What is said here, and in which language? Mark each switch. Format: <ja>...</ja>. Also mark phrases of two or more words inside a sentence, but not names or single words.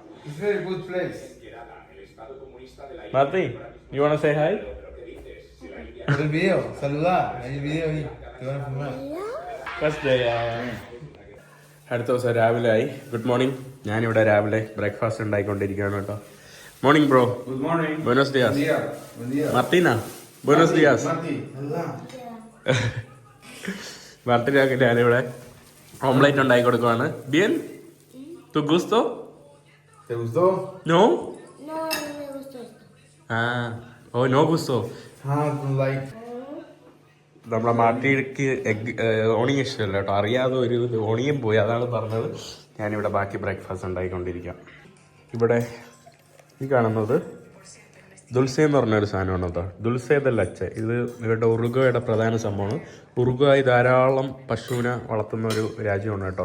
<en>മാർത്തി, you want to say hi?</en> <ml>അടുത്ത ദിവസം രാവിലെ ആയി.</ml> <en>good morning.</en> <ml>ഞാനിവിടെ രാവിലെ ബ്രേക്ക്ഫാസ്റ്റ് ഉണ്ടായിക്കൊണ്ടിരിക്കുകയാണ് കേട്ടോ.</ml> <en>morning bro. good morning.</en> <es>ബുenos días. മാർട്ടീന, buenos días.</es> <ml>മാർട്ടിനാക്ക് ഞാനിവിടെ ഓംലേറ്റ് ഉണ്ടാക്കി കൊടുക്കുവാണ്.</ml> <es>ബിയൻ, tu gusto? ¿Te gustó? No? No me gustó esto. Oh, no gusto.</es> <en>Like.</en> <ml>നമ്മളെ മാട്ടിക്ക് ഓണിയൻ ഇഷ്ടമല്ല കേട്ടോ. അറിയാതെ ഒരു ഓണിയൻ പോയി, അതാണ് പറഞ്ഞത്. ഞാനിവിടെ ബാക്കി ബ്രേക്ക്ഫാസ്റ്റ് ഉണ്ടായിക്കൊണ്ടിരിക്കാം. ഇവിടെ ഈ കാണുന്നത് ദുൽസെ എന്ന് പറഞ്ഞൊരു സാധനമാണ് കേട്ടോ.</ml> <es>dulce de leche.</es> <ml>ഇത് ഇവരുടെ ഉറുഗ്വായുടെ പ്രധാന സംഭവമാണ്. ഉറുഗ്വായ് ധാരാളം പശുവിനെ വളർത്തുന്ന ഒരു രാജ്യമാണ് കേട്ടോ.</ml>